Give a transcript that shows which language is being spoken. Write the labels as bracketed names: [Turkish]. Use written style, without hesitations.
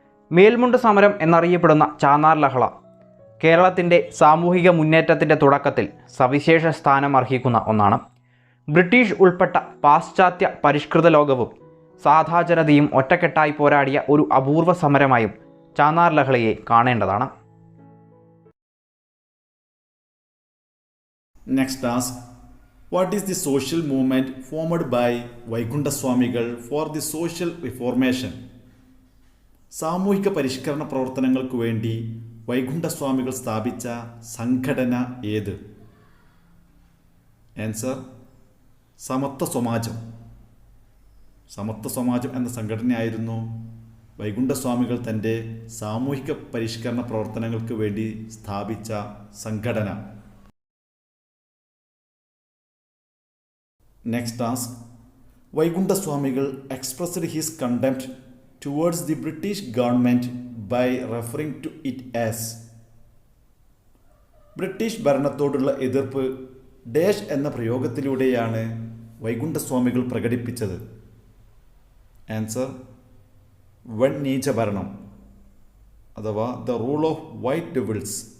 [Malayalam] മേൽമുണ്ട് സമരം എന്നറിയപ്പെടുന്ന ചാന്നാർ ലഹള കേരളത്തിൻ്റെ സാമൂഹിക മുന്നേറ്റത്തിൻ്റെ തുടക്കത്തിൽ സവിശേഷ സ്ഥാനം അർഹിക്കുന്ന ഒന്നാണ്. ബ്രിട്ടീഷ് ഉൾപ്പെട്ട പാശ്ചാത്യ പരിഷ്കൃത ലോകവും സാധാ ജനതയും ഒറ്റക്കെട്ടായി പോരാടിയ ഒരു അപൂർവ സമരമായും ചാന്നാർ ലഹളയെ കാണേണ്ടതാണ്. [English] Next task, what is the social movement formed by Vaikunda Swamikal for the social reformation? [Malayalam] സാമൂഹിക പരിഷ്കരണ പ്രവർത്തനങ്ങൾക്ക് വേണ്ടി വൈകുണ്ഠസ്വാമികൾ സ്ഥാപിച്ച സംഘടന ഏത്? ആൻസർ, സമത്വ സമാജം. സമത്വ സമാജം എന്ന സംഘടനയായിരുന്നു വൈകുണ്ഠസ്വാമികൾ തൻ്റെ സാമൂഹിക പരിഷ്കരണ പ്രവർത്തനങ്ങൾക്ക് വേണ്ടി സ്ഥാപിച്ച സംഘടന. [English] Next task, Vaikunda Swamikal expressed his contempt towards the British government by referring to it as. [Malayalam] British ഭരണത്തോടുള്ള എതിർപ്പ് ഡാഷ് എന്ന പ്രയോഗത്തിലൂടെയാണ് വൈകുണ്ഠസ്വാമികൾ പ്രകടിപ്പിച്ചത്. ആൻസർ, വൻ നീച ഭരണം അഥവാ [English] The rule of white devils.